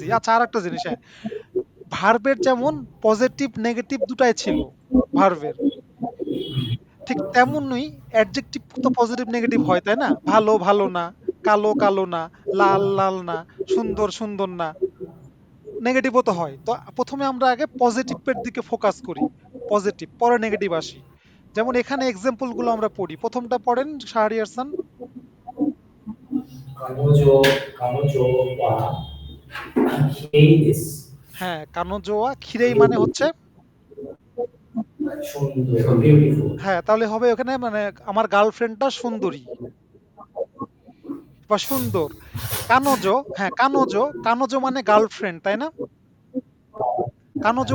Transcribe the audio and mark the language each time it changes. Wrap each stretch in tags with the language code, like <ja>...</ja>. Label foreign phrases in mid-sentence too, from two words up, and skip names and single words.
<bn>আচ্ছা আরেকটা জিনিস, হ্যাঁ, ভার্বের যেমন পজিটিভ নেগেটিভ দুটাই ছিল ভার্বের, ঠিক তেমনই অ্যাডজেক্টিভ তো পজিটিভ নেগেটিভ হয় তাই না? ভালো ভালো না, কালো কালো না, লাল লাল না, সুন্দর সুন্দর না, নেগেটিভও তো হয়। তো প্রথমে আমরা আগে পজিটিভের দিকে ফোকাস করি, পজিটিভ পরে নেগেটিভ আসি। যেমন এখানে এক্সাম্পল গুলো আমরা পড়ি, প্রথমটা পড়েন শাহরিয়ার খান।</bn> <ja>彼女は綺麗です。</ja> <bn>হ্যাঁ,</bn> <ja>彼女は綺麗</ja> <bn>মানে হচ্ছে বিউটিফুল। হ্যাঁ, তাহলে হবে ওখানে মানে আমার গার্লফ্রেন্ডটা সুন্দরী বা সুন্দর। কানোজো, হ্যাঁ কানোজো, কানোজো মানে গার্লফ্রেন্ড তাই না? কানোজো</bn>